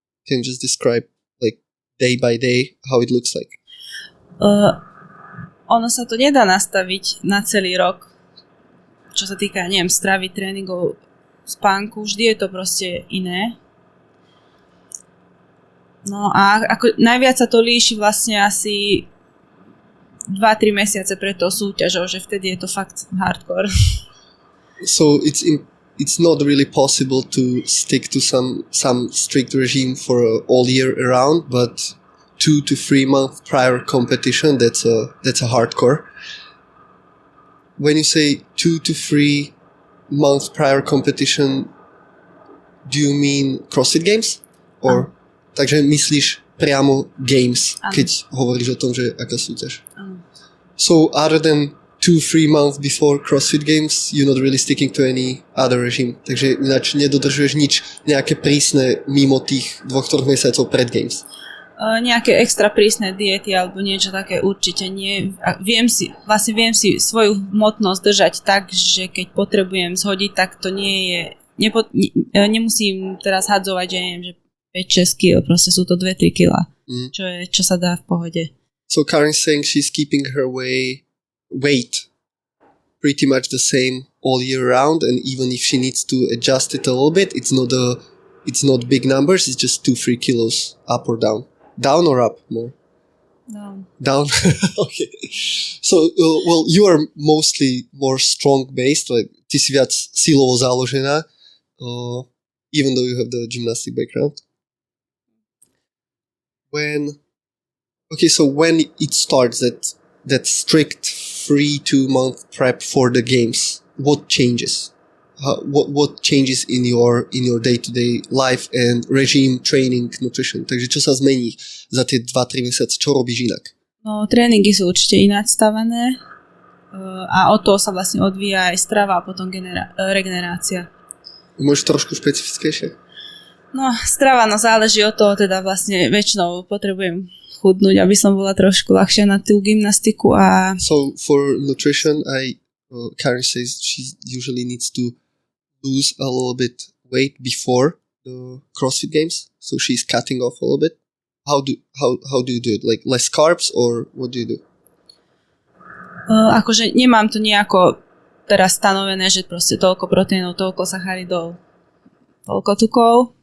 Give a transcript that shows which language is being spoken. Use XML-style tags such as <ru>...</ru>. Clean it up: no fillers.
<en>Can you just describe like day by day how it looks like?</en> <sk>Ono sa to nedá nastaviť na celý rok. Čo sa týka, neviem, stravy, tréningov, spánku, vždy je to proste iné. No a ako najviac sa to líši vlastne asi 2-3 mesiace pred tou súťažou, že vtedy je to fakt hardcore.</sk> <en>So it's not really possible to stick to some strict regime for all year around, but 2 to 3 month prior competition, that's a hardcore. When you say 2 to 3 months prior competition, do you mean CrossFit Games?</en> <sk>Or takže myslíš priamo Games, keď hovoríš o tom, že aká súťaž?</sk> <en>So other than 2-3 months before CrossFit Games, you're not really sticking to any other regime.</en> <sk>Takže ináč nedodržuješ nič nejaké prísne mimo tých 2-3 mesiacov pred Games. Nejaké extra prísne diety alebo niečo také určite nie. Viem si svoju hmotnosť držať tak, že keď potrebujem zhodiť, tak to nie je... nemusím teraz hadzovať, že neviem, že 5-6 kg, proste sú to 2-3 kg, čo sa dá v pohode.</sk> <en>So Karin's saying she's keeping her weight pretty much the same all year round, and even if she needs to adjust it a little bit, it's not big numbers, it's just 2-3 kilos up or down. Down or up more? Down. Okay. So, well, you are mostly more strong based, like</en> <sk>ty si viac silovo založená.</sk> <en>even though you have the gymnastic background. When it starts that strict 3-2 month prep for the games, what changes? What changes in your day-to-day life and regime, training, nutrition?</en> <sk>Takže čo sa zmení za tie 2-3 mesiace? Čo robíš inak? No, tréningy sú určite ináč stavané a od toho sa vlastne odvíja aj strava a potom regenerácia. Môžeš trošku špecifickejšie? No, strava, záleží od toho, teda vlastne väčšinou potrebujem chudnúť, aby som bola trošku ľahšia na tú gymnastiku a...</sk> <en>So, for nutrition, Karin says she usually needs to lose a little bit weight before the CrossFit games, so she's cutting off a little bit. How do you do it? Like less carbs, or what do you do?</en> <sk>Akože nemám to nejako teraz stanovené, že proste toľko proteínov, toľko sacharidov, toľko tukov.</sk>